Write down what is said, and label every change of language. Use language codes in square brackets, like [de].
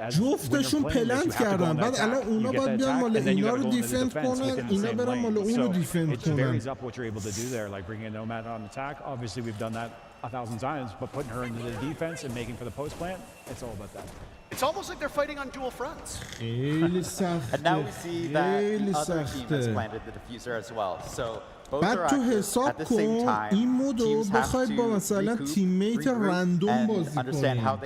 [fa] جفتشون پلنت کردن، بعد الان اونا باید بیان مال اینا رو دیفند کنن، اینا برن مال اون رو دیفند کنن. [en] Like bringing a nomad on attack. Obviously we've done that 1,000 times, but putting her into the defense and making for the post plant, it's all about that. It's almost like they're fighting on dual fronts. [fa] خیلی سخته. [en] And now we see that other team has planted the diffuser as well. So [fa] بعد تو حساب کن این مودو بخوای با مثلا تیممیت رندوم بازی کنی.